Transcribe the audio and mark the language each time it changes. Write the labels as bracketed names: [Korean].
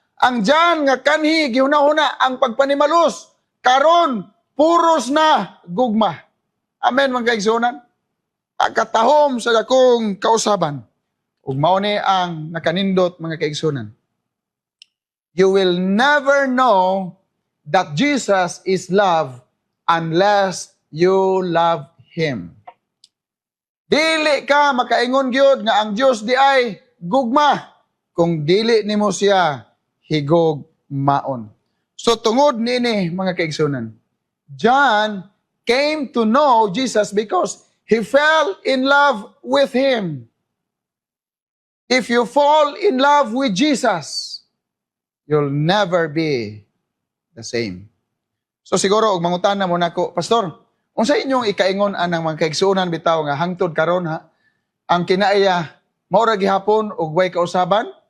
[Cebuano] Ang John nga kanhi gihunahuna ang pagpanimalus, karon puros na gugma. Amen mga kaigsunan. Katahom sa dakong kausaban. Ug mao ni ang nakanindot mga kaigsunan. [English] You will never know that Jesus is love unless you love Him. [Cebuano] Dili ka makaingon gyud nga ang Dios di ay gugma kung dili nimo siya higugmaon. So tungod nini mga kaigsunan, [English] John came to know Jesus because he fell in love with Him. If you fall in love with Jesus, you'll never be the same. [Cebuano] So siguro, og mangutana mo nako, Pastor, unsa inyong ikaingon anang mga kaigsuonan bitaw nga hangtod karon ha, ang kinaiya maurag gihapon og way kausaban?